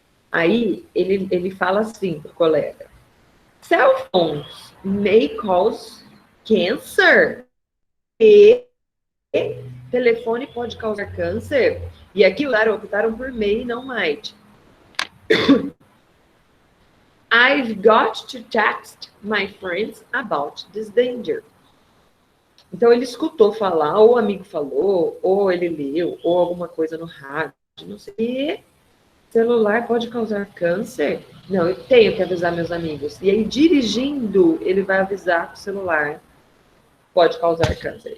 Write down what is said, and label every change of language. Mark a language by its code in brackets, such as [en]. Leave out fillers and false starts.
[pt] Aí, ele fala assim pro colega. [en] Cell phones may cause cancer. [pt] E telefone pode causar câncer. E aqui optaram por may e não might. [en] I've got to text my friends about this danger. [pt] Então, ele escutou falar, ou o amigo falou, ou ele leu, ou alguma coisa no rádio, não sei. E celular pode causar câncer? Não, eu tenho que avisar meus amigos. E aí, dirigindo, ele vai avisar que o celular pode causar câncer.